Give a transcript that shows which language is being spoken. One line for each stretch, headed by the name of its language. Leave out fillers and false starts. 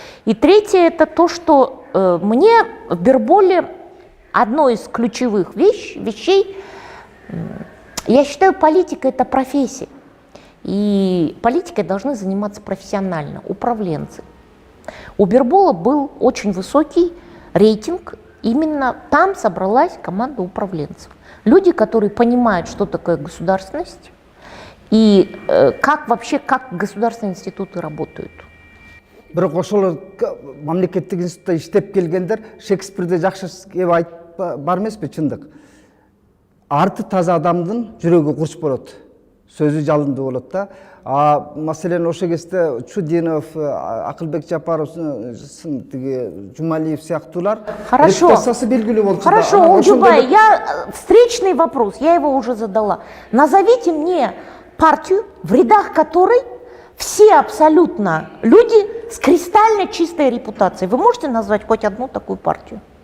Russian: И третье, это то, что мне в Бирболе одно из ключевых вещей, я считаю, политика — это профессия. И политикой должны заниматься профессионально, управленцы. У Бирбола был очень высокий рейтинг, именно там собралась команда управленцев. Люди, которые понимают, что такое государственность и как вообще, как государственные институты работают.
Kyrgyz: Бирок ошол мамлекеттик институтта иштеп келгендер Шекспирде жакшы кеп айтып бар эмеспи, чындык. Арты таза адамдын жүрөгү курч болот. Сөзү жалындуу болот да. Маселен ошол кезде Чудинов, Акылбек Жапаров, Жумалиев сыяктуулар репутациясы белгилүү болчу.
Russian: Хорошо, Олжубай, встречный вопрос, я его уже задала. Назовите мне партию, в рядах которой все абсолютно люди с кристально чистой репутацией. Вы можете назвать хоть одну такую партию?